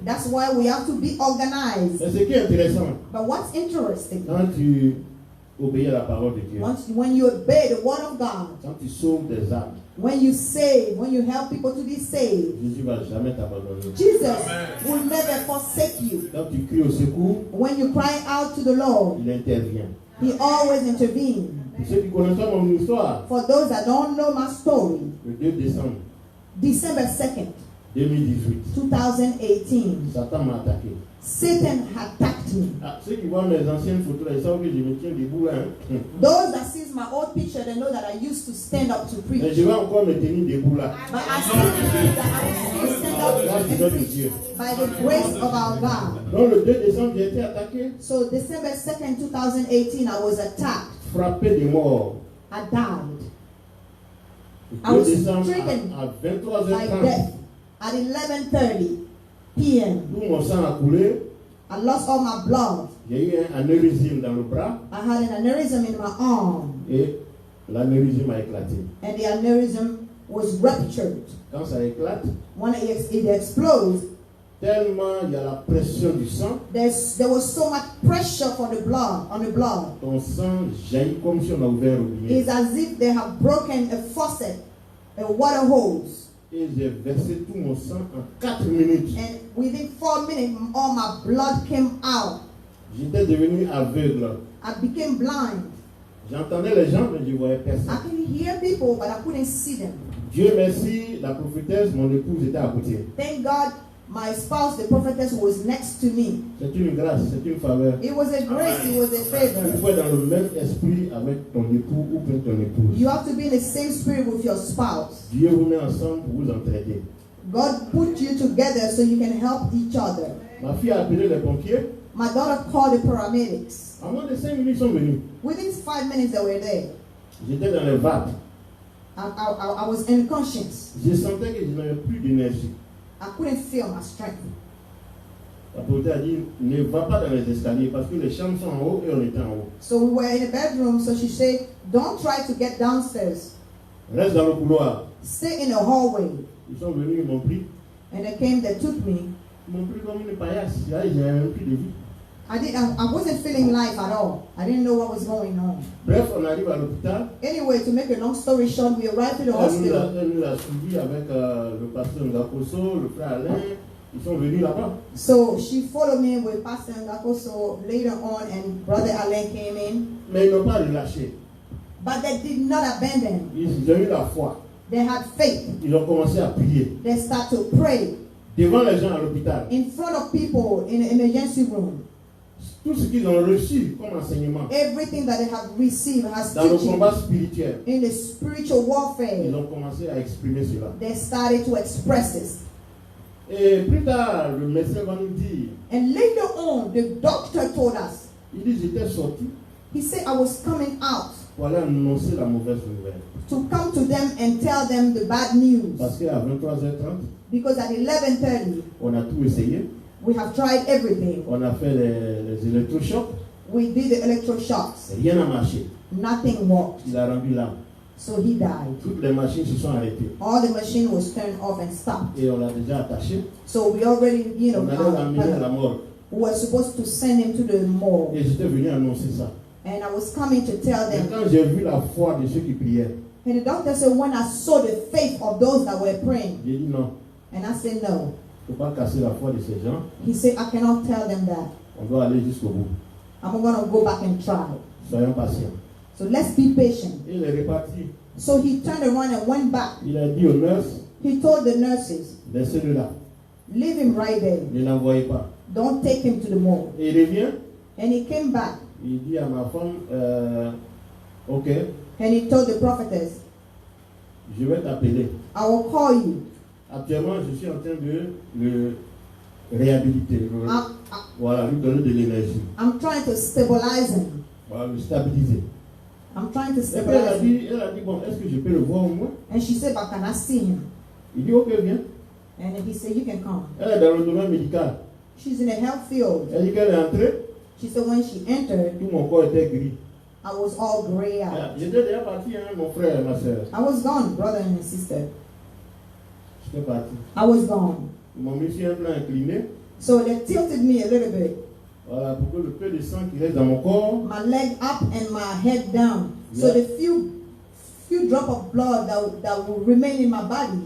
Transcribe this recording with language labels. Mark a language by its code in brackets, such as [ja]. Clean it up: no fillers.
[en] That's why we have to be organized. [fr] Mais ce qui est intéressant, [en] But what's interesting, [fr] quand tu obéis à la parole de Dieu, [en] when you obey the word of God, [fr] quand tu sauves des âmes, [en] when you save, when you help people to be saved, [fr] Jésus ne va jamais t'abandonner. [en] Jesus will never forsake you. [fr] Quand tu cries au secours, [en] When you cry out to the Lord, [fr] il intervient. [en] he always intervenes. [fr] Pour ceux qui connaissent pas mon histoire, [en] For those that don't know my story, [fr] le 2 décembre [en] December 2nd, [fr] 2018, [en] 2018, [fr] Satan m'a attaqué. [en] Satan attacked me. [fr] Ah, ceux qui voient mes anciennes photos, là, ils savent que je me tiens debout là. Hein. [en] Those that sees my old picture, they know that I used to stand up to [fr] Mais [en] preach. [fr] je vais encore me tenir debout là. [en] But I still believe that I will stand up [fr] Grâce du nom de Dieu. [en] by the grace of our God. [fr] Donc le 2 décembre, j'ai été attaqué, [en] So December 2nd, 2018, I was attacked. [fr] frappé de mort. [en] I died I [fr] Le [en] was [fr] 2 décembre [en] stricken [fr] à [en] by [fr] 23h30, [en] death at 11:30 p.m. [fr] tout mon sang a coulé. [en] I lost all my blood. [fr] J'ai eu un anévrisme dans le bras [en] I had an aneurysm in my arm, [fr] et l'anévrisme a éclaté. [en] and the aneurysm was ruptured. [fr] Quand ça éclate, [en] When it explodes, [fr] tellement il y a la pression du sang, [en] there was so much pressure for the blood on the blood. [fr] ton sang jaillit comme si on a ouvert un robinet. [en] It's as if they have broken a faucet, a water hose. [fr] Et j'ai versé tout mon sang en 4 minutes. [en] And within 4 minutes, all my blood came out. [fr] J'étais devenu aveugle. [en] I became blind. [fr] J'entendais les gens, mais je ne voyais [en] I [fr] personne. [en] can hear people, but I couldn't see them. [fr] Dieu merci, la prophétesse, mon épouse était à côté. [en] Thank God, my spouse, the prophetess, was next to me. [fr] C'est une grâce, c'est une faveur. [en] It was a grace, it was a [fr] Il [en] favor. [fr] faut être dans le même esprit avec ton époux ou bien ton épouse. [en] You have to be in the same spirit with your spouse. [fr] Dieu vous met ensemble pour vous entraider. [en] God put you together so you can help each other. [fr] Ma fille a appelé les pompiers. [en] My daughter called the paramedics. [fr] En moins de 5 minutes, ils sont venus. [en] Within 5 minutes, they were there. [fr] J'étais dans les vapes. [en] I was unconscious. [fr] Je sentais que je n'avais plus d'énergie. [en] I couldn't feel my strength. [fr] La prophétesse a dit, ne va pas dans les escaliers parce que les chambres sont en haut et on était en haut. [en] So we were in the bedroom, so she said, don't try to get downstairs. [fr] Reste dans le couloir. [en] Stay in the hallway. [fr] Ils sont venus, ils m'ont pris. [en] And they came, they took me. [fr] Ils m'ont pris comme une paillasse. Là, j'ai même plus de vie. [en] I wasn't feeling life at all. I didn't know what was going on. [fr] Bref, on arrive à l'hôpital. [en] Anyway, to make a long story short, we arrived to the hospital. [fr] Elle nous a suivis avec le pasteur Ngakoso, le frère Alain. Ils sont venus là-bas. [en] So she followed me with Pastor Ngakoso later on, and Brother Alain came in. [fr] Mais ils n'ont pas relâché. [en] But they did not abandon. [fr] Ils ont eu la foi. [en] They had faith. [fr] Ils ont commencé à prier. [en] They started to pray [fr] Devant les gens à l'hôpital. [en] in front of people in the emergency room. [fr] Tout ce qu'ils ont reçu comme enseignement [en] Everything that they have received as [fr] dans le [en] teaching [fr] combat spirituel, [en] in the spiritual [fr] ils [en] warfare, [fr] ont commencé à exprimer cela. [en] they started to express this. [fr] Et plus tard, le médecin va nous dire, [en] And later on, the doctor told us, [fr] il dit, j'étais sorti [en] he said, I was coming out [fr] pour aller annoncer la mauvaise nouvelle. [en] to come to them and tell them the bad news. [fr] Parce qu'à 23h30, [en] Because at 11:30, [fr] on a tout essayé. [en] we have tried everything. [fr] On a fait les électrochocs. [en] We did the electroshocks. [fr] Rien n'a marché. [en] Nothing worked. [fr] Il a rendu l'âme. [en] So he died. [fr] Toutes les machines se sont arrêtées. [en] All the machine was turned off and stopped. [fr] Et on l'a déjà attaché. [en] So we already, [fr] On allait l'amener à la mort. [en] we were supposed to send him to the morgue. [fr] Et j'étais venu annoncer ça. [en] And I was coming to tell [fr] Et [en] them. [fr] quand j'ai vu la foi de ceux qui priaient, [en] And the doctor said, when I saw the faith of those that were praying, [fr] j'ai dit non. [en] and I said, no. [fr] Il ne faut pas casser la foi de ces gens. [en] He said, I cannot tell them that. [fr] On doit aller jusqu'au bout. [en] I'm going to go back and try. [fr] Soyons patients. [en] So let's be patient. [fr] Et il est reparti. [en] So he turned around and went back. [fr] Il a dit aux nurses, [en] He told the nurses, [fr] laissez-le là. [en] leave him right there. [fr] Ne l'envoyez pas. [en] Don't take him to the morgue. [fr] Et il revient. [en] And he came back [fr] Il dit à ma femme, ok, [en] and he told the prophetess, [fr] je vais t'appeler. [en] I will call you. [fr] Actuellement, je suis en train de le réhabiliter. Voilà, lui donner de l'énergie. [en] I'm trying to stabilize him. [fr] Voilà, le stabiliser. [en] I'm trying to [fr] Et puis elle a [en] stabilize him. [fr] dit, bon, est-ce que je peux le voir au moins? [en] And she said, but can I see him? [fr] Il dit, ok, viens. [en] And he said, you can come. [fr] Elle est dans le domaine médical. [en] She's in the health field. [fr] Elle dit qu'elle est entrée, [en] She said, when she entered, [fr] tout mon corps était gris. [en] I was all gray out. [fr] J'étais déjà parti, hein, mon frère et ma soeur. [en] I was gone, brother and sister. [fr] J'étais parti. [en] I was gone. [fr] Ils m'ont mis sur un plan incliné. [en] So they tilted me a little bit. [fr] Voilà, pour que le peu de sang qui reste dans mon corps, [en] My leg up and my head down. So Yeah. the few drop of blood that will remain in my body